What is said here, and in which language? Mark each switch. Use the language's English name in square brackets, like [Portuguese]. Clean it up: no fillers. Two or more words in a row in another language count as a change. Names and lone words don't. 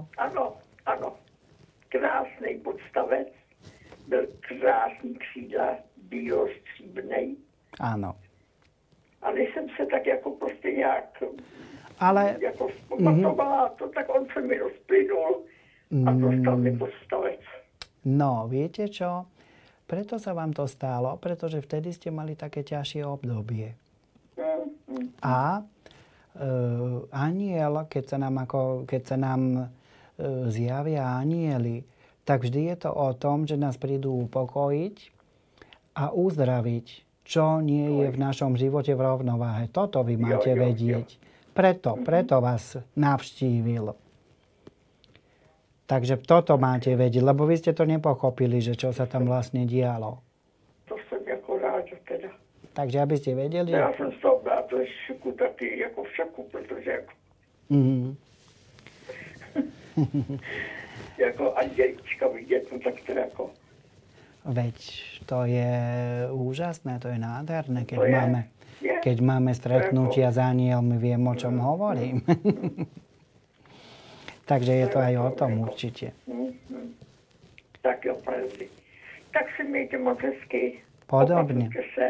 [Czech] Ano, ano. Krásný podstavec. Byl krásný křídla, bílo-stříbrnej. [Slovak] Áno. [Czech] A když jsem se tak jako prostě nějak Ale jako zpamatovala to, tak on se mi rozplynul a dostal mi podstavec. no, [Slovak] viete čo? Preto sa vám to stalo, pretože vtedy ste mali také ťažšie obdobie. A aniel, keď sa nám zjavia anieli, tak vždy je to o tom, že nás prídu upokojiť a uzdraviť, čo nie je v našom živote v rovnováhe. Toto vy máte vedieť. Preto vás navštívil. Takže toto máte vedieť, lebo vy ste to nepochopili, že čo sa tam vlastne dialo. [Czech] To jsem jako ráda teda. [Slovak] Takže aby ste vedeli... [Czech] Já jsem z toho byla trošku taky jako v šoku, protože jako, jako andělička vidět, no tak to jako... [Slovak] Veď to je úžasné, to je nádherné, je. keď máme stretnutia s anielmi, viem, o čom hovorím. Takže je to aj o tom určite. [Czech] Tak jo, pravdy. Tak si mějte moc hezky. [Slovak] Podobne. [Czech] Opatrujte se.